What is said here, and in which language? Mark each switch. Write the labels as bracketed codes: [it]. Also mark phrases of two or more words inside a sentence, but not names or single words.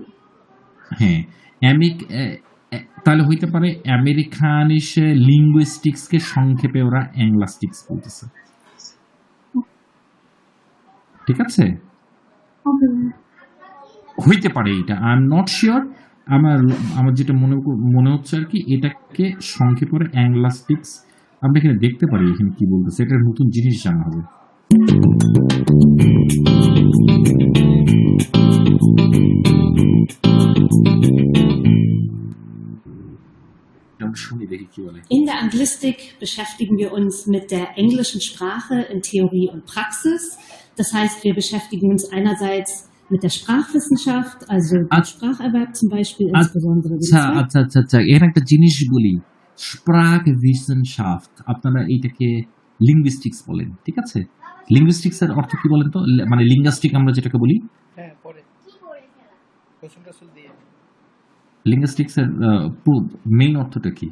[bn] হ্যাঁ, তাহলে হইতে পারে আমেরিকানিসে লিঙ্গুইস্টিক্সকে সংক্ষেপে ওরা অ্যাংলাস্টিক্স বলতেছে, ঠিক আছে, হইতে পারে। এটা [en] I am not sure, [bn] আমার যেটা মনে হচ্ছে আর কি, এটাকে সংক্ষেপে ওরা অ্যাংলাস্টিক্স। আমরা এখানে দেখতে পারি এখানে কি বলতেছে, এটা নতুন জিনিস জানা হবে। [de] In der Anglistik beschäftigen wir uns mit der englischen Sprache in Theorie und Praxis. Das heißt, wir beschäftigen uns einerseits mit der Sprachwissenschaft, also dem Spracherwerb zum Beispiel, insbesondere dem [bn] এর একটা জিনিস বলি, Sprachwissenschaft, আপনারা এইটাকে লিঙ্গুইস্টিক্স বলেন, ঠিক আছে। লিঙ্গুইস্টিক্স এর অর্থ কি বলেন তো, মানে লিঙ্গাস্টিক আমরা যেটাকে বলি, হ্যাঁ, পরে লিঙ্গুইস্টিক্স এর মেইন অর্থটা কি?